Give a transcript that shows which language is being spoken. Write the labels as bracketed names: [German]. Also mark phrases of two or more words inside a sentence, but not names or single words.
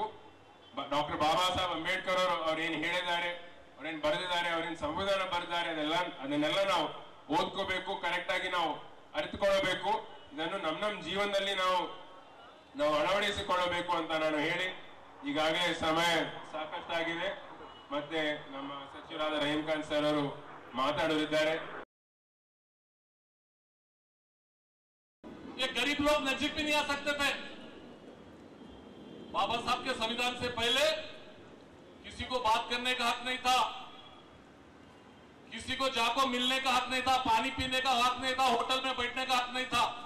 [Kannada] ಡಾಕ್ಟರ್ ಬಾಬಾ ಸಾಹೇಬ್ ಅಂಬೇಡ್ಕರ್ ಅವ್ರು ಏನ್ ಹೇಳಿದ್ದಾರೆ, ಅವ್ರೇನ್ ಬರೆದಿದ್ದಾರೆ, ಅವ್ರೇನ್ ಸಂವಿಧಾನ ಬರೆದಿದ್ದಾರೆ, ಅದನ್ನೆಲ್ಲ ನಾವು ಓದ್ಕೋಬೇಕು, ಕರೆಕ್ಟ್ ಆಗಿ ನಾವು ಅರಿತುಕೊಳ್ಳಬೇಕು. ಇದನ್ನು ನಮ್ಮ ಜೀವನದಲ್ಲಿ ನಾವು ಅಳವಡಿಸಿಕೊಳ್ಳಬೇಕು ಅಂತ ನಾನು ಹೇಳಿ, ಈಗಾಗಲೇ ಸಮಯ ಸಾಕಷ್ಟಾಗಿದೆ. ಮತ್ತೆ ನಮ್ಮ ಸಚಿವರಾದ ರಹೀಂ ಖಾನ್ ಸರ್ ಅವರು ಮಾತಾಡಲಿದ್ದಾರೆ. [Hindi] ये गरीब लोग नजीक भी नहीं आ सकते थे। बाबा साहब के संविधान से पहले किसी को बात करने का हक नहीं था, किसी को जाको मिलने का हक नहीं था, पानी पीने का हक नहीं था, होटल में बैठने का हक नहीं था।